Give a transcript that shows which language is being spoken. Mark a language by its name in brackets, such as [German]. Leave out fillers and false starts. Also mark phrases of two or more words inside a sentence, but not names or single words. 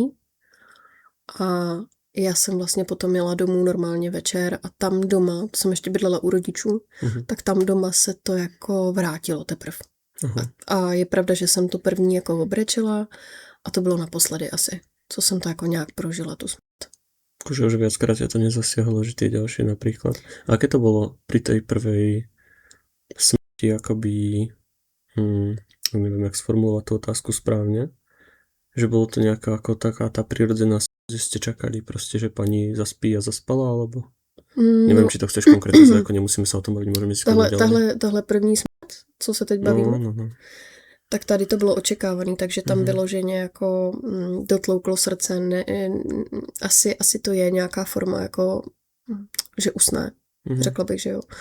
[Czech] A já jsem vlastně potom jela domů normálně večer a tam doma, to jsem ještě bydlela u rodičů, tak tam doma se to jako vrátilo teprv. A je pravda, že jsem to první jako obrečela a to bylo naposledy asi, co jsem to jako nějak prožila tu smrt. [Slovak] Akože už viackrát ťa to nezasiahlo, že tie ďalšie napríklad. A aké to bolo pri tej prvej smrti, akoby, neviem, jak sformulovať tú otázku správne, že bolo to nejaká ako taká tá prirodzená že ste čakali proste, že pani zaspí a zaspala, alebo? Neviem, či [Czech] to chceš konkretizovat, jako nemusíme se o tom bavit, můžeme si Tahle první smrt, co se teď bavíme, no. Tak tady to bylo očekávané, takže tam vyloženě jako dotlouklo srdce, asi to je nějaká forma jako, že usne, řekla bych, že jo.